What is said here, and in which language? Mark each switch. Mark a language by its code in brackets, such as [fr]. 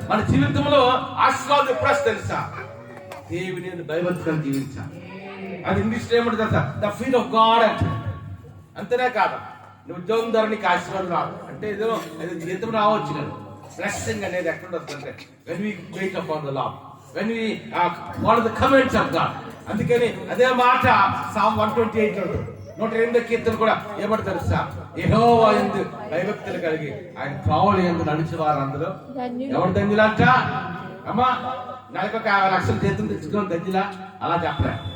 [te] మన జీవితంలో ఆశీర్వాదం ఎప్పుడు వస్తుంది తెలుసా? దేవుని భయభక్తులను జీవించాలి. అది ఇంగ్లీష్ ఏమంటుంది తెలుసా? [en] the fear of God [te] అంటే. అంతేనే కాదు, నువ్వు ఉద్యోగం ద్వారా నీకు ఆశీర్వాదం రాదు అంటే ఏదో జీతం రావచ్చు కదా. బ్లెస్సింగ్ అనేది ఎక్కడ వస్తుందంటే [en] when we wait upon the Lord, when we follow the commands of God. [te] అందుకని అదే మాట Psalm 128 108 కీర్తన కూడా ఏమంటారు తెలుసా? యెహోవా యందు భయభక్తులు కలిగి ఆయన త్రోవల యందు నడిచే వారందరూ ఎవరు ధన్యులంట? అమ్మా, నెలకు 50 లక్షలు జీతం తెచ్చుకోవడం ధన్యులా? అలా చెప్పలే.